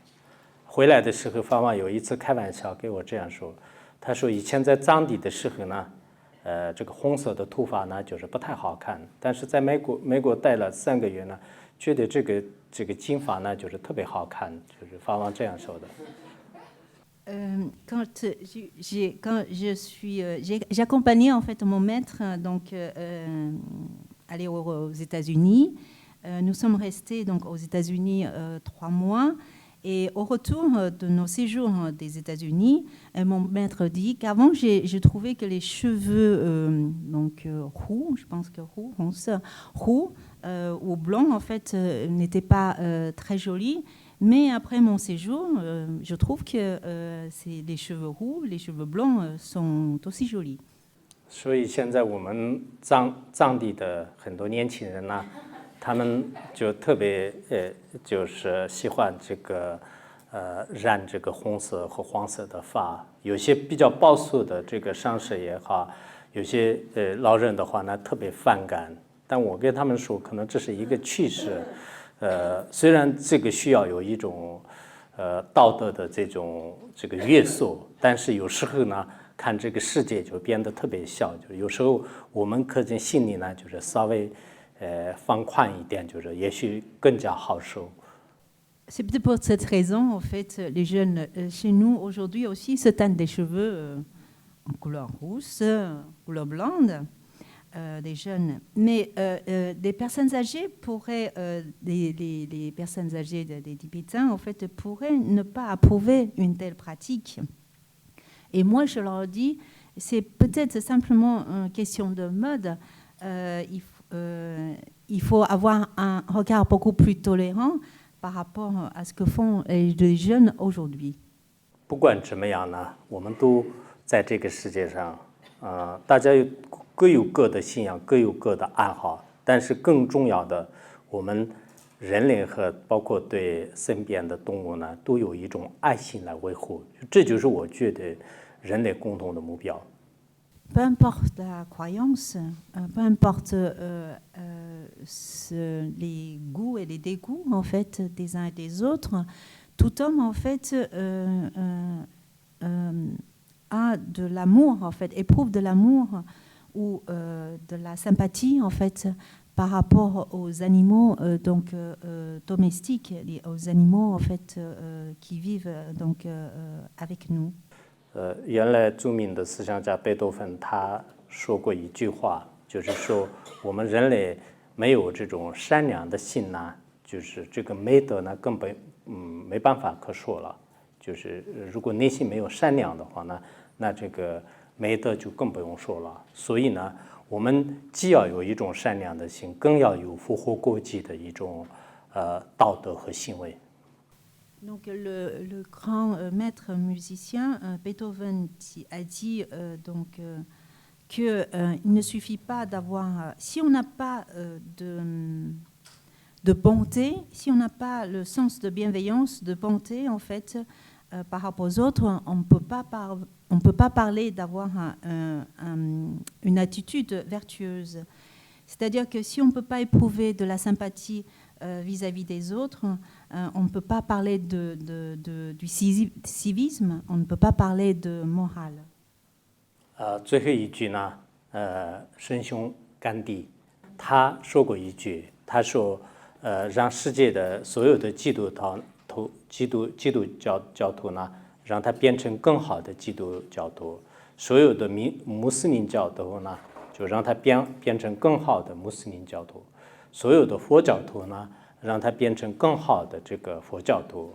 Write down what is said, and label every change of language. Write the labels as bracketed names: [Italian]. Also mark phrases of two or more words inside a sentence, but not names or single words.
[Chinese] 回来的时候，法王有一次开玩笑给我这样说，他说以前在藏地的时候呢，这个红色的头发呢就是不太好看，但是在美国待了3个月呢，觉得这个金发呢就是特别好看，就是法王这样说的。 [French] J'ai accompagné en fait mon maître donc aller aux États-Unis. Nous sommes restés donc aux États-Unis 3 mois et au retour de nos séjours des États-Unis, mon maître dit qu'avant j'ai trouvé que les cheveux roux, je pense que roux ou blancs en fait n'étaient pas très jolis. Mais après mon séjour, je trouve que les cheveux roux, les cheveux blancs sont aussi jolis. [Chinese] 所以现在我们藏地的很多年轻人呢，他们就特别就是喜欢这个染这个红色和黄色的发，有些比较保守的这个上师也好，有些老人的话呢特别反感，但我跟他们说，可能这是一个趋势。虽然这个需要有一种道德的这个约束，但是有时候呢，看这个世界就变得特别小，就有时候我们可能心里呢就是稍微放宽一点，就是也许更加好受。 [French] C'est peut-être pour cette raison, en fait, les jeunes chez nous aujourd'hui aussi se teignent des cheveux en couleur rousse, couleur blonde. Des jeunes, mais des personnes âgées pourraient, les personnes âgées des Tibétains, en fait, pourraient ne pas approuver une telle pratique. Et moi, je leur dis, c'est peut-être simplement une question de mode. Il faut avoir un regard beaucoup plus tolérant par rapport à ce que font les jeunes aujourd'hui. [Chinese] 不管怎么样呢，我们都在这个世界上，大家各有各的信仰，各有各的爱好，但是更重要的，我们人类和包括对身边的动物呢，都有一种爱心来维护，这就是我觉得人类共同的目标。 [French] Peu importe la croyance, peu importe les goûts et les dégoûts en fait des uns et des autres, tout homme en fait a de l'amour en fait, éprouve de l'amour ou de la sympathie en fait par rapport aux animaux domestiques, aux animaux en fait qui vivent donc avec nous. [Chinese] 原来著名的思想家贝多芬他说过一句话，就是说我们人类没有这种善良的心呢，就是这个美德呢根本没办法可说了。就是如果内心没有善良的话呢，那这个美德就更不用说了。所以呢，我们既要有一种善良的心，更要有符合国际的一种道德和行为。 [French] Donc le grand maître musicien Beethoven a dit qu'il ne suffit pas d'avoir, si on n'a pas de bonté, si on n'a pas le sens de bienveillance, de bonté en fait par rapport aux autres, on ne peut pas parler d'avoir une attitude vertueuse. C'est-à-dire que si on ne peut pas éprouver de la sympathie vis-à-vis des autres, on ne peut pas parler du civisme, on ne peut pas parler de morale. [Chinese] 最后一句呢，圣雄甘地他说过一句，他说，让世界的所有的基督教徒呢，让他变成更好的基督教徒；所有的穆斯林教徒呢，就让他变成更好的穆斯林教徒；所有的佛教徒呢，让他变成更好的这个佛教徒。